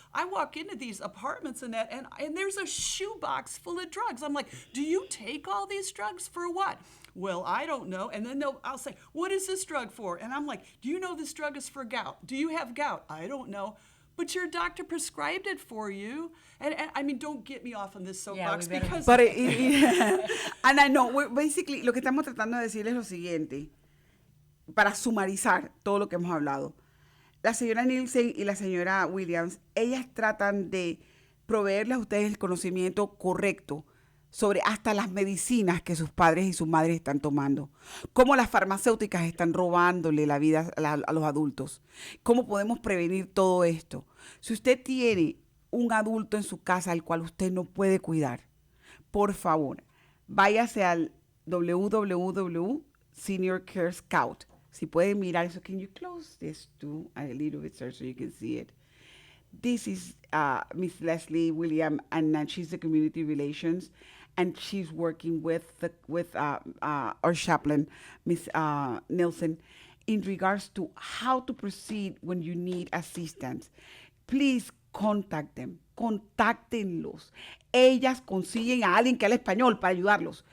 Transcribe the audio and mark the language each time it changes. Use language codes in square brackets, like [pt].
[en] I walk into these apartments and there's a shoebox full of drugs. I'm like, do you take all these drugs for what? Well, I don't know. And then I'll say, what is this drug for? And I'm like, do you know this drug is for gout? Do you have gout? I don't know. But your doctor prescribed it for you. And I mean, don't get me off on this soapbox because... But and I know, basically, [es] lo que estamos tratando de decir es lo siguiente. Para sumarizar todo lo que hemos hablado. La señora Nielsen y la señora Williams, ellas tratan de proveerles a ustedes el conocimiento correcto sobre hasta las medicinas que sus padres y sus madres están tomando, cómo las farmacéuticas están robándole la vida a los adultos, cómo podemos prevenir todo esto. Si usted tiene un adulto en su casa al cual usted no puede cuidar, por favor, váyase al www.Senior Care Scout. Si pueden mirar eso, [en] can you close this too a little bit, sir, so you can see it? This is Miss Leslie William, and she's the community relations, and she's working with our chaplain, Miss Nielsen, in regards to how to proceed when you need assistance. Please contact them. [es] Contáctenlos. Ellas consiguen a alguien que hable español para ayudarlos.